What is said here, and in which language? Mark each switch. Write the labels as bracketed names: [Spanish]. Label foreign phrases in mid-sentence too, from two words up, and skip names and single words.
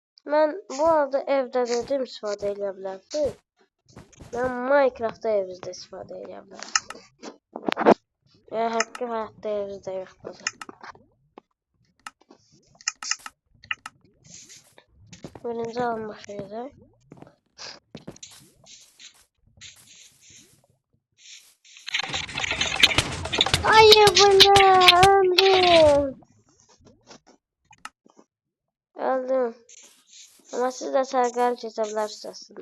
[Azerbaijani] Mən bu arada evdə dedim istifadə edə bilərsiniz. Mən Minecraftda evinizdə istifadə edə bilərəm. Ya həqiqi həyatda evinizdə yoxdur. Birinci alınmış şeydir. [Turkish] Hayır bana öldüm. Öldüm. [Azerbaijani] Ama siz de sərgəli keçə bilərsiniz aslında.